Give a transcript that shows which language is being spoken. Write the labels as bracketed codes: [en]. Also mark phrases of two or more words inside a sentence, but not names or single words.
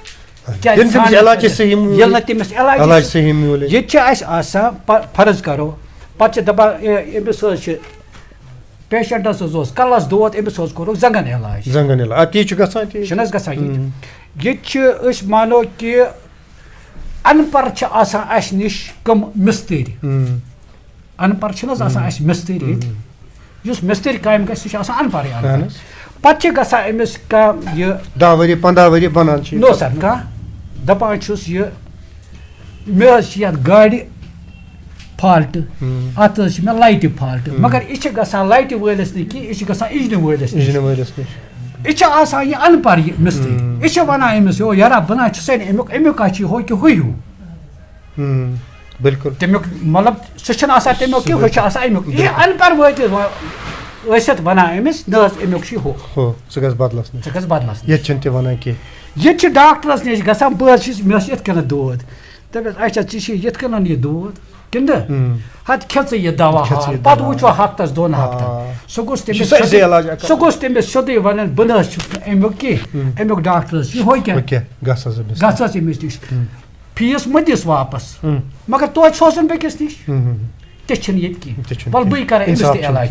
[ks] ییٚلہِ نہٕ تٔمِس علاج ییٚتہِ چھِ اَسہِ آسان فرض کرو پتہٕ چھِ دپان أمِس حظ چھِ پیشنٹس حظ اوس کلس دود أمِس حظ کوٚرُکھ زنٛگن علاج چھُنہٕ حظ گژھان ییٚتہِ چھِ أسۍ مانو کہِ ان پڑھ چھِ آسان اَسہِ نِش کٕم مِستٕرۍ ان پڑھ چھِنہٕ حظ آسان اَسہِ مِستٕرۍ ییٚتہِ یُس مِستٕرۍ کامہِ گژھِ سُہ چھُ آسان ان پڑھٕے پتہٕ چھِ گژھان أمِس کانٛہہ یہِ 10 ؤری 15 ؤری بنان [en] no sir [ks] کانٛہہ دپان چھُس یہِ مےٚ حظ چھِ یتھ گاڑِ فالٹہٕ اتھ حظ چھِ مےٚ لایٹہِ فالٹہٕ مگر یہِ چھِ گژھان لایٹہِ وٲلِس نہٕ کینٛہہ یہِ چھِ گژھان اِنجنہٕ وٲلِس یہِ چھِ آسان یہِ ان پڑھ یہِ مِستٕرۍ یہِ چھِ ونان أمِس یو یارا بہٕ نہ چھُسے نہٕ امیُک ہا چھُ ہُہ کہِ ہُے ہیوٗ بِلکُل تمیُک مطلب سُہ چھُنہٕ آسان تمیُک کہِ ہُہ چھُ آسان امیُک یہِ ان پڑھ وٲتِتھ ٲسِتھ ونان أمِس نہ حظ امیُک چھُ ہُہ ژٕ گژھ بدلس ژٕ گژھ بدلس ییٚتہِ چھِنہٕ تہِ ونان کینٛہہ ییٚتہِ چھِ ڈاکٹرس نِش گژھان بہٕ حظ چھُس مےٚ اوس یِتھ کٔنۍ دود دپٮ۪س اچھا ژےٚ چھِ یِتھ کٔنۍ یہِ دود کِنہٕ ہتہٕ کھےٚ ژٕ یہِ دوا پتہٕ وٕچھو ہفتس 2 ہفتن سُہ گوٚژھ تٔمِس سیوٚدُے ونُن بہٕ نہ حظ چھُس نہٕ امیُک کینٛہہ امیُک ڈاکٹر حظ چھُ ہُہ کیٛاہ گژھ حظ أمِس نِش فیٖس مہ دِس واپس مگر توتہِ سوزُن بیٚکِس نِش تہِ چھِنہٕ ییٚتہِ کینٛہہ وَلہٕ بٕے کرٕ أمِس تہِ علاج